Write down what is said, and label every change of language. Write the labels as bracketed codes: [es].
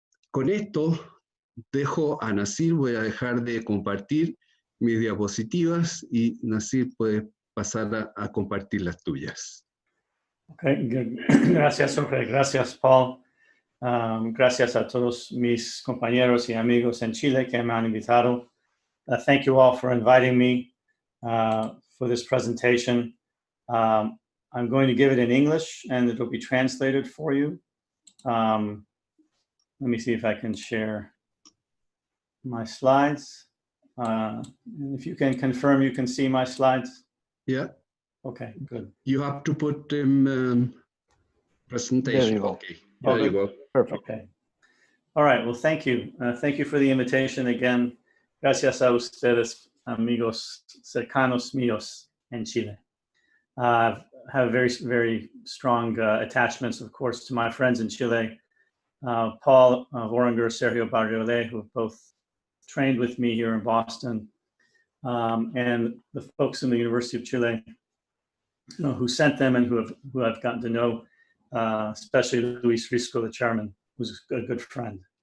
[es] Con esto dejo a Nassir, voy a dejar de compartir mis diapositivas y Nassir puede pasar a compartir las tuyas. [en] Okay, good. [es] Gracias, Jorge. Gracias, Paul. Gracias a todos mis compañeros y amigos en Chile que me han invitado. [en] Thank you all for inviting me for this presentation. I'm going to give it in English and it will be translated for you. Let me see if I can share my slides. If you can confirm you can see my slides. Yeah. Okay, good. You have to put them presentation. There you go. Okay. There you go. Perfect. Okay. All right. Well, thank you. Thank you for the invitation again. [es] Gracias a ustedes, amigos cercanos míos en Chile. [en] I have very, very strong attachments, of course, to my friends in Chile. Paul Voringer, Sergio Barriole, who have both trained with me here in Boston, and the folks in the University of Chile, who sent them and who I've gotten to know, especially Luis Risco, the chairman, who's a good friend.